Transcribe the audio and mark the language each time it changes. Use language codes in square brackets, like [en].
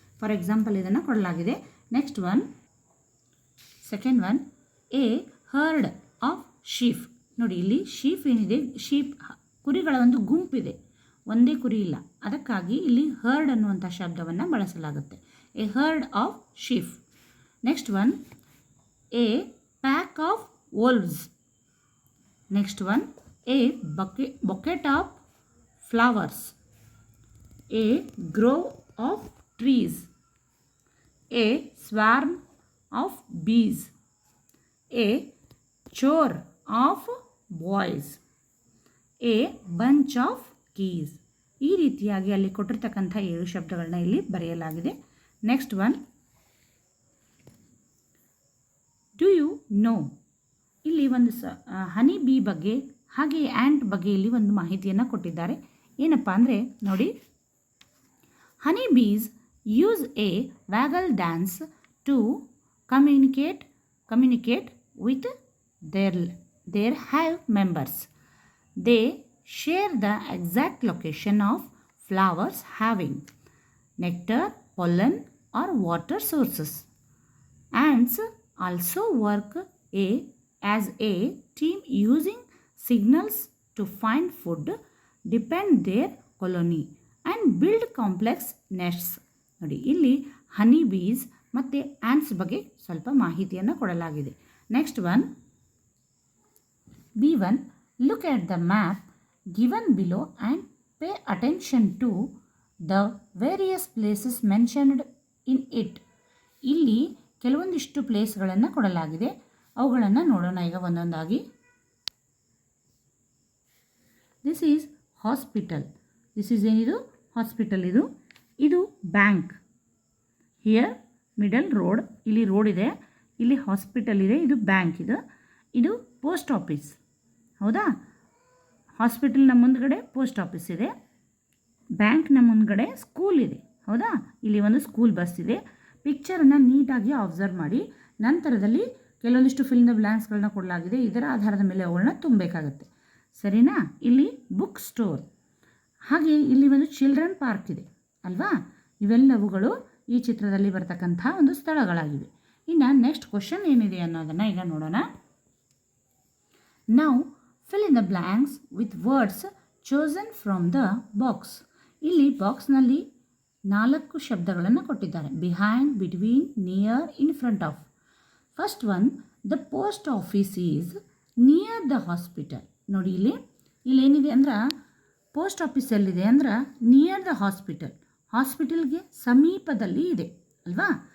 [en] for example [kn] ಇದನ್ನು ಕೊಡಲಾಗಿದೆ. [en] Next one, second one, a herd of sheep. [kn] ನೋಡಿ, ಇಲ್ಲಿ ಶೀಪ್ ಏನಿದೆ, ಕುರಿಗಳ ಒಂದು ಗುಂಪಿದೆ, ಒಂದೇ ಕುರಿ ಇಲ್ಲ, ಅದಕ್ಕಾಗಿ ಇಲ್ಲಿ ಹರ್ಡ್ ಅನ್ನುವಂಥ ಶಬ್ದವನ್ನು ಬಳಸಲಾಗುತ್ತೆ. [en] A herd of sheep. Next one, a pack of wolves. Next one, a bucket of flowers, a grove of trees, a swarm of bees, a chore of boys, a bunch of keys. [kn] ಈ ರೀತಿಯಾಗಿ ಅಲ್ಲಿ ಕೊಟ್ಟಿರ್ತಕ್ಕಂಥ 7 ಶಬ್ದಗಳನ್ನ ಇಲ್ಲಿ ಬರೆಯಲಾಗಿದೆ. [en] Next one, do you know. [kn] ಇಲ್ಲಿ ಒಂದು ಹನಿ ಬೀ ಬಗ್ಗೆ ಹಾಗೆ ಆ್ಯಂಟ್ ಬಗ್ಗೆ ಇಲ್ಲಿ ಒಂದು ಮಾಹಿತಿಯನ್ನು ಕೊಟ್ಟಿದ್ದಾರೆ. ಏನಪ್ಪ ಅಂದರೆ ನೋಡಿ, [en] Honeybees use a waggle dance to communicate communicate with their hive members. They share the exact location of flowers having nectar, pollen or water sources. Ants also work as a team using signals to find food, depend their colony and build complex nests. [kn] ನೋಡಿ ಇಲ್ಲಿ ಹನಿ ಬೀಸ್ ಮತ್ತು ants ಬಗ್ಗೆ ಸ್ವಲ್ಪ ಮಾಹಿತಿಯನ್ನು ಕೊಡಲಾಗಿದೆ. [en] Next one B1. Look at the map given below and pay attention to the various places mentioned in it. [kn] ಇಲ್ಲಿ ಕೆಲವೊಂದಿಷ್ಟು ಪ್ಲೇಸ್ಗಳನ್ನು ಕೊಡಲಾಗಿದೆ, ಅವುಗಳನ್ನು ನೋಡೋಣ ಈಗ ಒಂದೊಂದಾಗಿ. [en] This is hospital. This is [kn] ಏನಿದು [en] Hospital. ಇದು bank. Here middle road, [kn] ಇಲ್ಲಿ ರೋಡ್ ಇದೆ, ಇಲ್ಲಿ ಹಾಸ್ಪಿಟಲ್ ಇದೆ, ಇದು ಬ್ಯಾಂಕ್. ಇದು ಪೋಸ್ಟ್ ಆಫೀಸ್. ಹೌದಾ? ಹಾಸ್ಪಿಟಲ್ನ ಮುಂದ್ಗಡೆ ಪೋಸ್ಟ್ ಆಫೀಸ್ ಇದೆ, ಬ್ಯಾಂಕ್ನ ಮುಂದ್ಗಡೆ ಸ್ಕೂಲ್ ಇದೆ. ಹೌದಾ? ಇಲ್ಲಿ ಒಂದು ಸ್ಕೂಲ್ ಬಸ್ ಇದೆ. ಪಿಕ್ಚರನ್ನು ನೀಟಾಗಿ ಅಬ್ಸರ್ವ್ ಮಾಡಿ, ನಂತರದಲ್ಲಿ ಕೆಲವೊಂದಿಷ್ಟು ಫಿಲ್ ದ ಬ್ಲ್ಯಾಂಕ್ಸ್ಗಳನ್ನ ಕೊಡಲಾಗಿದೆ, ಇದರ ಆಧಾರದ ಮೇಲೆ ಅವುಗಳನ್ನ ತುಂಬಬೇಕಾಗತ್ತೆ. ಸರಿನಾ? ಇಲ್ಲಿ ಬುಕ್ ಸ್ಟೋರ್, ಹಾಗೆ ಇಲ್ಲಿ ಒಂದು ಚಿಲ್ಡ್ರನ್ ಪಾರ್ಕ್ ಇದೆ ಅಲ್ವಾ? ಇವೆಲ್ಲವುಗಳು ಈ ಚಿತ್ರದಲ್ಲಿ ಬರ್ತಕ್ಕಂಥ ಒಂದು ಸ್ಥಳಗಳಾಗಿವೆ. ಇನ್ನು ನೆಕ್ಸ್ಟ್ ಕ್ವಶನ್ ಏನಿದೆ ಅನ್ನೋದನ್ನು ಈಗ ನೋಡೋಣ. [en] Now fill in the blanks with words chosen from the box. [kn] ಇಲ್ಲಿ ಬಾಕ್ಸ್ನಲ್ಲಿ 4 ಶಬ್ದಗಳನ್ನು ಕೊಟ್ಟಿದ್ದಾರೆ. [en] Behind, between, near, in front of. First one, the post office is near the hospital. [kn] ನೋಡಿ ಇಲ್ಲೇನಿದೆ ಅಂದ್ರೆ ಪೋಸ್ಟ್ ಆಫೀಸ್ ಎಲ್ಲಿದೆ ಅಂದ್ರೆ [en] near the hospital, [kn] ಹಾಸ್ಪಿಟಲ್ಗೆ ಸಮೀಪದಲ್ಲಿ ಇದೆ ಅಲ್ವಾ?